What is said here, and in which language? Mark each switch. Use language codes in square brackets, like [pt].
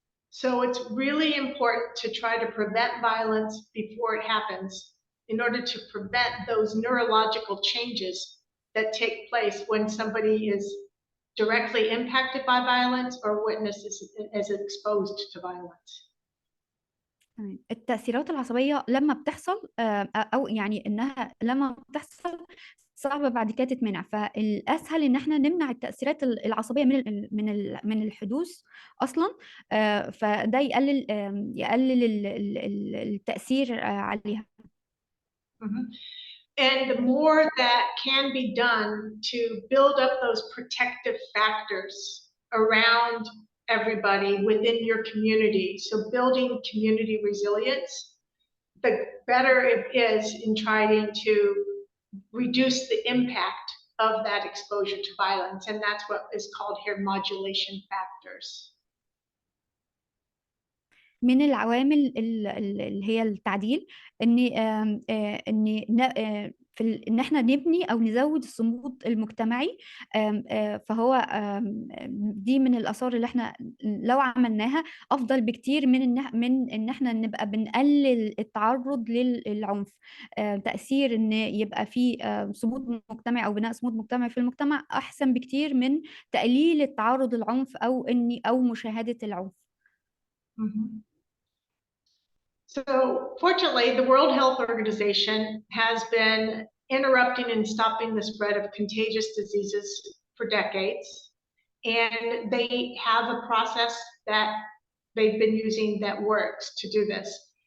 [en] So it's really important to try to prevent violence before it happens in order to prevent those neurological changes that take place when somebody is directly impacted by violence or witnesses is exposed to violence. [ar] التأثيرات العصبية لما بتحصل أو يعني إنها لما بتحصل صعبة بعد كده تتمنع، فالأسهل إن إحنا نمنع التأثيرات العصبية من الحدوث أصلا، فده يقلل التأثير عليها. [en] And the more that can be done to build up those protective factors around everybody within your community. So building community resilience, the better it is in trying to reduce the impact of that exposure to violence. And that's what is called here modulation factors. [ar] من العوامل اللي هي التعديل ان آم، آه، ان ن- آه، في ان احنا نبني او نزود الصمود المجتمعي. فهو دي من الاثار اللي احنا لو عملناها افضل بكتير من ان احنا نبقى بنقلل التعرض للعنف. تاثير ان يبقى في صمود مجتمعي او بناء صمود مجتمعي في المجتمع احسن بكتير من تقليل التعرض للعنف او مشاهده العنف. [en] So fortunately, the World Health Organization has been interrupting and stopping the spread of contagious diseases for decades. And they have a process that they've been using that works to do this.